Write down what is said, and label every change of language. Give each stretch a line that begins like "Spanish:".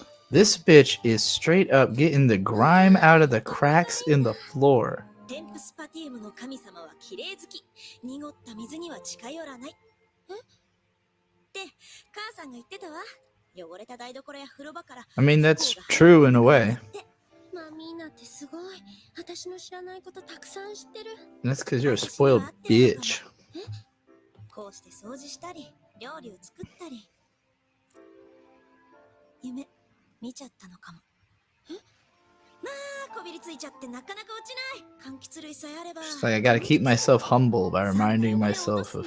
English: This bitch is straight up getting the grime out of the cracks in the floor.
Japanese: テンプスパティウムの神様は綺麗好き濁った水には近寄らないって母さんが言ってたわ汚れた台所や風呂場から
English: I mean, that's true in a way.
Japanese: マミーナってすごい私の知らないことたくさん知ってる
English: That's because you're a spoiled bitch.
Japanese: こうして掃除したり料理を作ったり夢見ちゃったのかもまあこびりついちゃってなかなか落ちない柑橘類さえあれば
English: Just like I gotta keep myself humble by reminding myself of